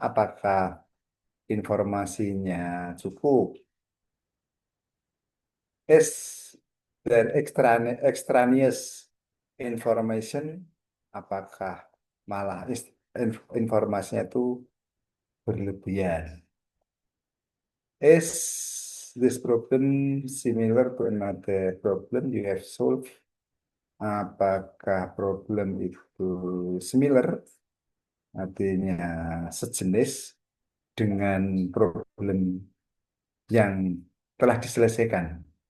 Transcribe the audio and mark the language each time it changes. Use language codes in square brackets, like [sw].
[id] Apakah informasinya cukup? [en] Is there extraneous information? [id] Apakah malah informasinya itu berlebihan? [en] Is this problem similar to another problem you have solved? [id] Apakah problem itu similar, artinya sejenis dengan problem yang telah diselesaikan?